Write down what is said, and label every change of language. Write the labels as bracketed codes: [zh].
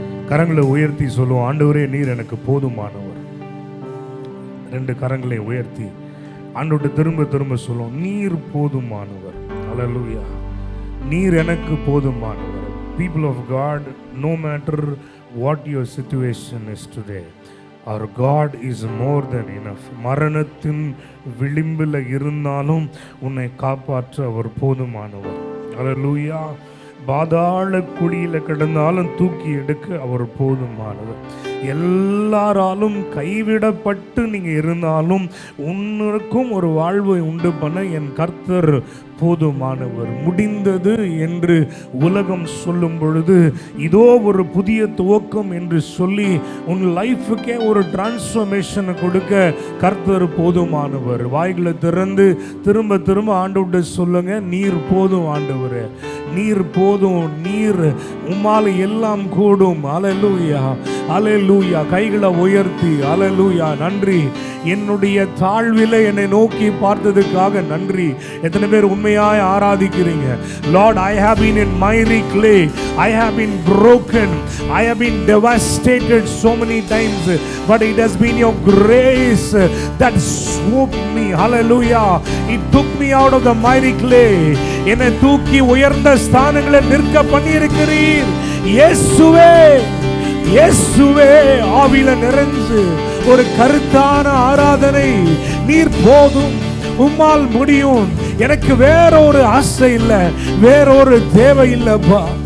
[ta] கரங்களை உயர்த்தி சொல்லுவோம், ஆண்டவரே நீர் எனக்கு போதுமானவர். 2 கரங்களை உயர்த்தி ஆண்டவர்கிட்ட திரும்ப திரும்ப சொல்லுவோம், நீர் போதுமானவர். ஹல்லேலூயா. நீர் எனக்கு போதுமானவர். [en] People of God, no matter what your situation is today, our God is more than enough. [ta] மரணத்தின் விளிம்பில் இருந்தாலும் உன்னை காப்பாற்ற அவர் போதுமானவர். ஹல்லேலூயா. பாதாள குழியில் கிடந்தாலும் தூக்கி எடுக்க அவர் போதுமானவர். எல்லாராலும் கைவிடப்பட்டு நீங்க இருந்தாலும் உன்னுக்கும் ஒரு வாழ்வை உண்டு பண்ண என் கர்த்தர் போதுமானவர். முடிந்தது என்று உலகம் சொல்லும் பொழுது இதோ ஒரு புதிய துவக்கம் என்று சொல்லி உன் லைஃபுக்கே ஒரு டிரான்ஸ்ஃபர்மேஷனை கொடுக்க கர்த்தர் போதுமானவர். வாய்களை திறந்து திரும்ப திரும்ப ஆண்டவர்கிட்ட சொல்லுங்க, நீர் போதும் ஆண்டவரே, நீர் போதும், நீர் உம்மால் எல்லாம் கூடும். அல்லேலூயா, அல்லேலூயா. கைகளை உயர்த்தி அல்லேலூயா. நன்றி, என்னுடைய தாழ்விலே என்னை நோக்கி பார்த்ததுக்காக நன்றி. எத்தனை பேர் உண்மையாய் ஆராதிக்கிறீங்க? [en] Lord, I have been in miry clay, I have been broken, I have been devastated so many times, but it has been your grace that swooped me. Hallelujah. It took me out of the miry clay. [ta] என்னை தூக்கி உயர்ந்த ஸ்தானங்களில் நிற்க பண்ணியிருக்கிறீர். இயேசுவே, இயேசுவே. ஆவியில நிறைஞ்சு ஒரு கருத்தான ஆராதனை. நீர் போதும், உம்மால் முடியும். எனக்கு வேறொரு ஆசை இல்லை, வேறொரு தேவை இல்லப்பா.